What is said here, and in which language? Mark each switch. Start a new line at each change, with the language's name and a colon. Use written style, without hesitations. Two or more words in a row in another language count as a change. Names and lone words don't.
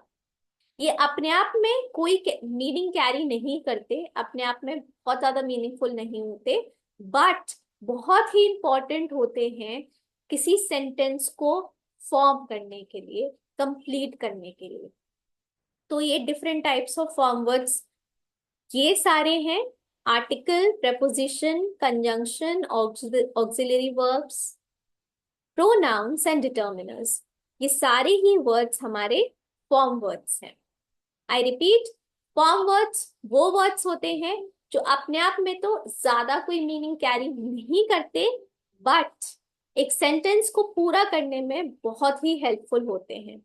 Hindi: ये अपने आप में कोई
English: meaning carry
Hindi: नहीं करते, अपने आप में बहुत ज्यादा मीनिंगफुल नहीं होते, बट बहुत ही इंपॉर्टेंट होते हैं किसी सेंटेंस को फॉर्म करने के लिए, कंप्लीट करने के लिए। तो ये
English: different types of form words
Hindi: ये सारे हैं, आर्टिकल,
English: preposition, conjunction, auxiliary verbs, pronouns and determiners।
Hindi: ये सारे ही वर्ड्स हमारे
English: form words
Hindi: हैं।
English: I repeat, form words
Hindi: वो वर्ड्स होते हैं जो अपने आप में तो ज्यादा कोई
English: meaning carry
Hindi: नहीं करते, बट एक सेंटेंस को पूरा करने में बहुत ही हेल्पफुल होते हैं।